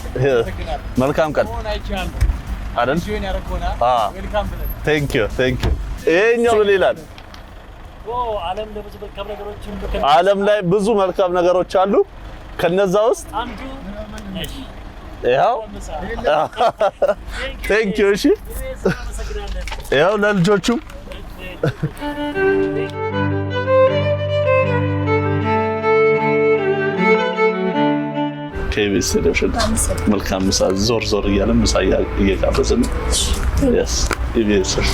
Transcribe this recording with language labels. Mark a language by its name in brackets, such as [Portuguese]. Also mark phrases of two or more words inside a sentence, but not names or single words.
[Amharic] መልካም ቀን አይደል [English] thank you [Amharic] ይሄኛው ምን ይላል ዓለም ላይ ብዙ መልካም ነገሮች አሉ ከነዛ ውስጥ አንዱ ያው [English] thank you [Amharic] እሺ ያው ለልጆቹም ኢቢኤስ ቴሌቪዥን መልካም ምሳ ዞር ዞር እያለ ምሳ እየጋበዝን yes ኢቢኤስ